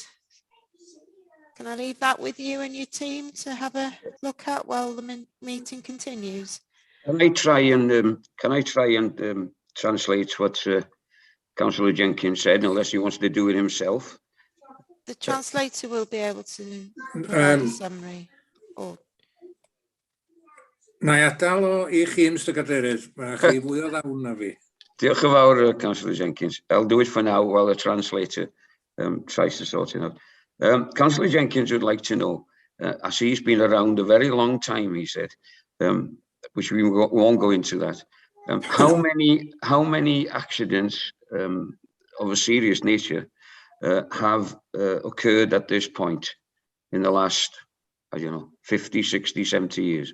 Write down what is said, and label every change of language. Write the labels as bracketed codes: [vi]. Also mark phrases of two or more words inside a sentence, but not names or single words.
[en] Can I leave that with you and your team to have a look at while the meeting continues? Can I try and translate what Councillor Jenkins said, unless he wants to do it himself? The translator will be able to provide a summary. Or... [cy] Na I adael o I chi, Mr Cadeirydd. Mae chi fwy o ddawn na fi. Diolch yn fawr, Councillor Jenkins. [en] I'll do it for now while the translator tries to sort it out. Councillor Jenkins would like to know, as he's been around a very long time, he said, which we won't go into that. How many accidents of a serious nature have occurred at this point in the last, I don't know, 50, 60, 70 years?